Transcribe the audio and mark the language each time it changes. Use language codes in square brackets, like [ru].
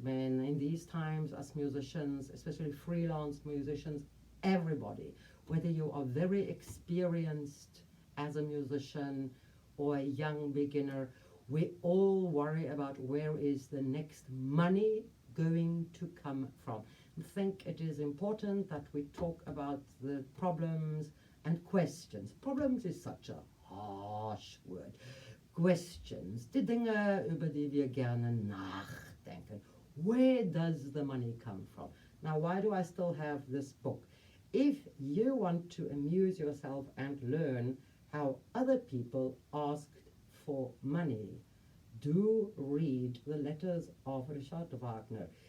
[en] When in these times, as musicians, especially freelance musicians, everybody, whether you are very experienced as a musician or a young beginner, we all worry about where is the next money going to come from. I think it is important that we talk about the problems and questions. Problems is such a harsh word. [de] Questions, die Dinge, über die wir gerne nachdenken. [en] Where does the money come from? Now, why do I still have this book? If you want to amuse yourself and learn how other people asked for money, do read the letters of Richard Wagner.